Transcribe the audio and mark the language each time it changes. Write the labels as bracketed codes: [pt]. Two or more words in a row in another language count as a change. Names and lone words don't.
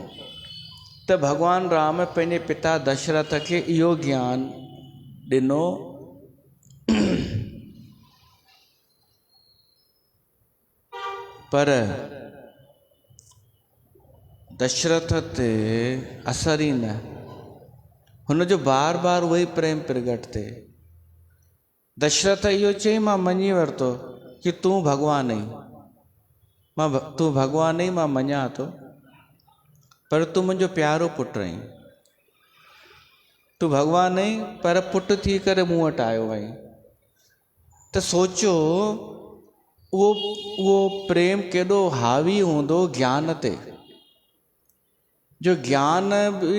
[sd] त भॻवानु राम पंहिंजे पिता दशरथ खे इहो ज्ञान ॾिनो। पर दशरथ ते असर ई न, हुनजो बार बार वही प्रेम प्रगट थिए। दशरथ इहो चई, मां मञी वरितो कि तूं भॻवानु आहीं, तूं भॻवानु आहीं, मां मञां थो, पर तूं मुंहिंजो प्यारो पुटु आहीं। तूं भॻवानु आहीं पर पुटु थी करे मूं वटि आयो आहीं। त सोचो उहो प्रेम केॾो हावी हूंदो ज्ञान ते, जो ज्ञान बि